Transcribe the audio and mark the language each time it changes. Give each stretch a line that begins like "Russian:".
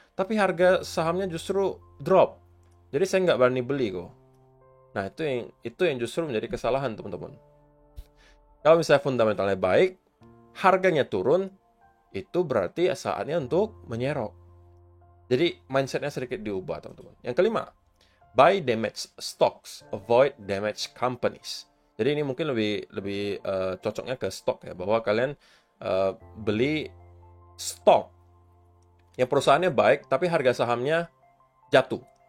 Indonesian: Tapi harga sahamnya justru drop. Jadi saya nggak berani beli kok. Nah, itu yang justru menjadi kesalahan, teman-teman. Kalau misalnya fundamentalnya baik, harganya turun, itu berarti saatnya untuk menyerok. Jadi mindsetnya sedikit diubah, teman-teman. Yang kelima,
English: buy damaged stocks, avoid damaged companies.
Indonesian: Jadi ini mungkin lebih cocoknya ke stok ya, bahwa kalian beli stok yang perusahaannya baik, tapi harga sahamnya jatuh.